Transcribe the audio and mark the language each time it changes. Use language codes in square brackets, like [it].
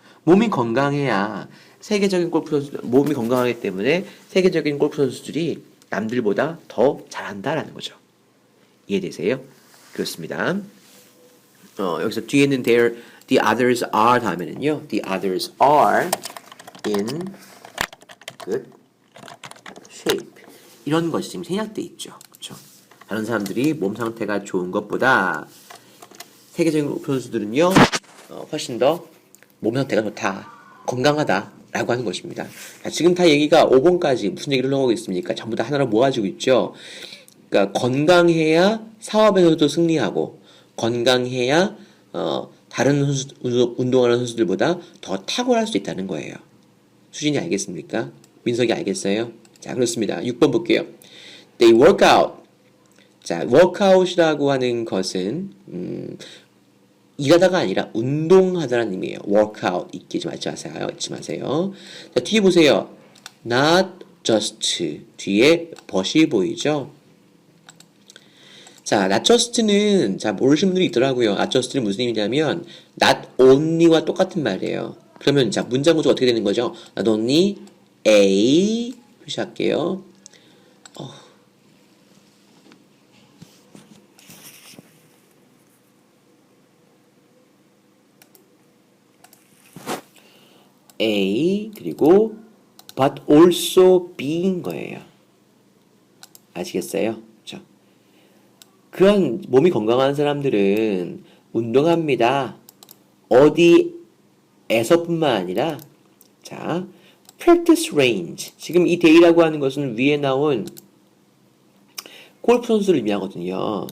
[ko] 몸이 건강해야 세계적인 골프 선수들, 몸이 건강하기 때문에 세계적인 골프 선수들이 남들보다 더 잘한다라는 거죠. 이해되세요? 그렇습니다. 여기서 뒤에는 [en] the others are [ko] 다음에는요. [en] The others are in good shape. [ko] 이런 것이 지금 생략돼 있죠. 그렇죠? 다른 사람들이 몸 상태가 좋은 것보다 세계적인 선수들은요. 훨씬 더 몸 상태가 좋다. 건강하다. 라고 하는 것입니다. 자, 지금 다 얘기가 5번까지 무슨 얘기를 하고 있습니까? 전부 다 하나로 모아지고 있죠. 그러니까 건강해야 사업에서도 승리하고 건강해야 다른 운동하는 선수들보다 더 탁월할 수 있다는 거예요. 수진이 알겠습니까? 민석이 알겠어요? 자, 그렇습니다. 6번 볼게요. [en] They work out. [ko] 자, workout이라고 하는 것은 일하다가 아니라 운동하다라는 의미예요. workout 잊지 마세요. 자, 뒤에 보세요. not just 뒤에 but이 보이죠? 자, not just는 자 모르시는 분들이 있더라고요. not just는 무슨 의미냐면 not only와 똑같은 말이에요. 그러면 자 문장 구조가 어떻게 되는 거죠? not only A 표시할게요. A 그리고 but also B인 거예요. 아시겠어요? 그렇죠? 그런 몸이 건강한 사람들은 운동합니다. 어디에서뿐만 아니라 자 [en] practice range [ko] 지금 이 day라고 하는 것은 위에 나온 골프 선수를 의미하거든요.